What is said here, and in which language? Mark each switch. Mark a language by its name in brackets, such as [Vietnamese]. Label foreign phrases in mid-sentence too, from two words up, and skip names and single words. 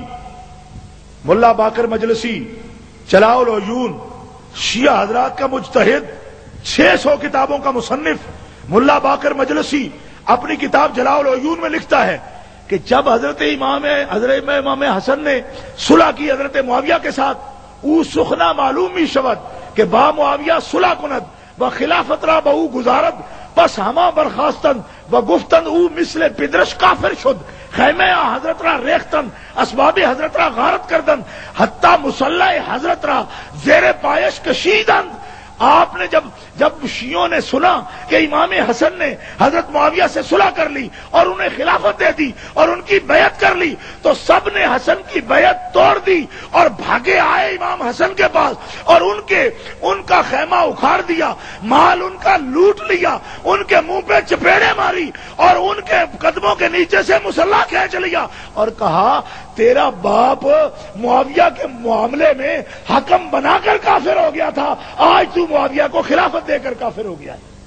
[Urdu] ملا باقر مجلسی چلاؤ العیون، شیعہ حضرات کا مجتہد، 600 کتابوں کا مصنف ملا باقر مجلسی اپنی کتاب جلاؤ العیون میں لکھتا ہے کہ جب حضرت امام حسن نے صلح کی حضرت معاویہ کے ساتھ، [Persian] او سخنا معلومی شود کہ با معاویہ صلح کند و خلافت را بہو گزارد، پس ہما برخاستن و گفتن او مثل پدرش کافر شد، خیمہ حضرت را ریختن، اسباب حضرت را غارت کردن، حتی مسلح حضرت را زیر پایش کشیدند۔ [Urdu] آپ نے جب شیعوں نے سنا کہ امام حسن نے حضرت معاویہ سے صلح کر لی اور انہیں خلافت دے دی اور ان کی بیعت کر لی تو سب نے حسن کی بیعت توڑ دی اور بھاگے آئے امام حسن کے پاس اور ان کا خیمہ اکھاڑ دیا، مال ان کا لوٹ لیا، ان کے منہ پہ چپیڑے ماری اور ان کے قدموں کے نیچے سے مسلح کھینچ لیا اور کہا تیرا باپ معاویہ کے معاملے میں حکم بنا کر کافر ہو گیا تھا، آج تو معاویہ کو خلافت دے کر کافر ہو گیا ہے۔